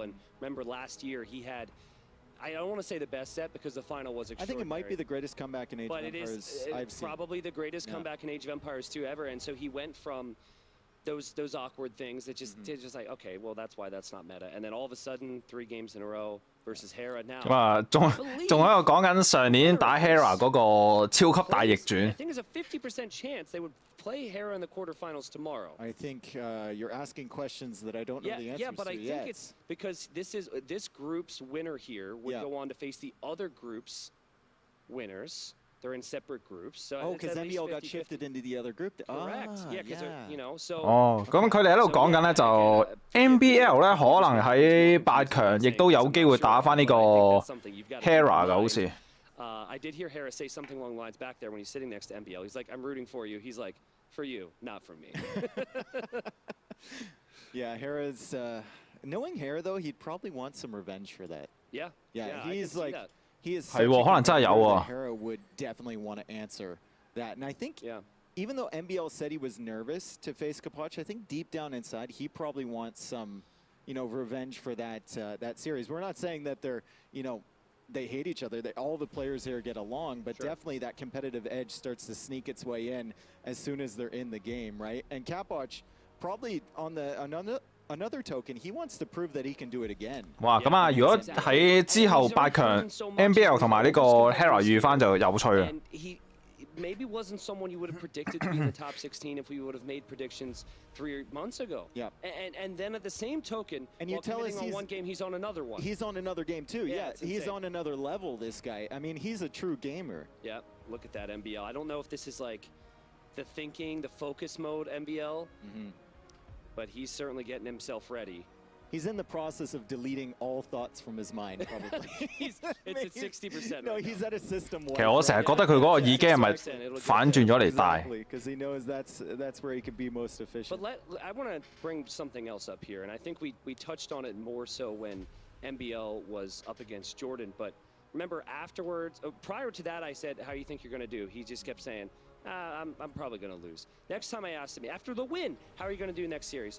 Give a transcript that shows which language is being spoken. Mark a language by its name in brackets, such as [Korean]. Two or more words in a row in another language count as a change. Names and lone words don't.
[English] And remember last year he had, I don't want to say the best set because the final was extraordinary. I think it might be the greatest comeback in Age of Empires I've seen. Probably the greatest comeback in Age of Empires 2 ever. And so he went from those awkward things that just like, okay, well, that's why that's not meta. And then all of a sudden, 3 games in a row versus Hera now. [Cantonese] 咁啊，仲喺度講緊上年打 Hera 嗰個超級大逆轉。 [English] I think there's a 50% chance they would play Hera in the quarterfinals tomorrow. I think you're asking questions that I don't know the answers to. Yeah, but I think it's because this group's winner here would go on to face the other group's winners. They're in separate groups. So because MBL got shifted into the other group. Correct. Yeah, because you know, so. [Cantonese] 哦，咁佢哋喺度講緊咧，就 NBL 咧可能喺8強亦都有機會打翻呢個 Hera 㗎，好似。 [English] I did hear Hera say something along the lines back there when he's sitting next to MBL. He's like, I'm rooting for you. He's like, for you, not for me. Yeah, Hera's, knowing Hera though, he'd probably want some revenge for that. Yeah. Yeah, he's like, he is [Cantonese] 係喎，可能真係有喎。 [English] Hera would definitely want to answer that. And I think even though MBL said he was nervous to face Capoch, I think deep down inside, he probably wants some, you know, revenge for that that series. We're not saying that they're, you know, they hate each other. All the players here get along, but definitely that competitive edge starts to sneak its way in as soon as they're in the game, right? And Capoch, probably on the another token, he wants to prove that he can do it again. [Cantonese] 哇，咁啊，如果喺之後8強 NBL 同埋呢個 Hera 遇翻就有趣啦。 [English] maybe wasn't someone you would have predicted to be in the top 16 if we would have made predictions 3 months ago. Yeah. And then at the same token, and you tell us on one game, he's on another one. He's on another game too. Yeah, he's on another level. This guy. I mean, he's a true gamer. Yeah. Look at that MBL. I don't know if this is like the thinking, the focus mode MBL, but he's certainly getting himself ready. He's in the process of deleting all thoughts from his mind, probably. It's at 60%. No, he's at a system. [Cantonese] 其實我成日覺得佢嗰個耳機係咪反轉咗嚟戴？ [English] Because he knows that's where he can be most efficient. But I want to bring something else up here, and I think we touched on it more so when MBL was up against Jordan. But remember afterwards, prior to that, I said, "How do you think you're going to do?" He just kept saying, I'm probably going to lose. Next time I asked him, after the win, how are you going to do next series?